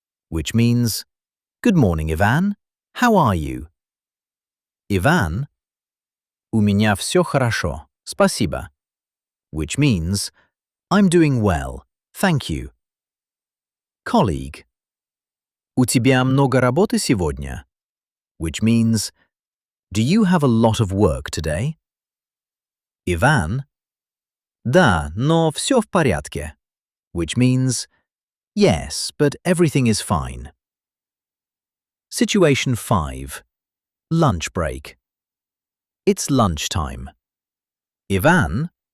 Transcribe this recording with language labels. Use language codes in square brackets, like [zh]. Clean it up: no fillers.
[en] Which means good morning, Ivan. How are you? [ru] Ivan. У меня все хорошо. Спасибо. [en] which means I'm doing well, thank you. Colleague. [ru] У тебя много работы сегодня? [en] Which means, do you have a lot of work today? Ivan. [ru] Да, но все в порядке, [en] which means, yes, but everything is fine. Situation 5. Lunch break. It's lunchtime. Ivan.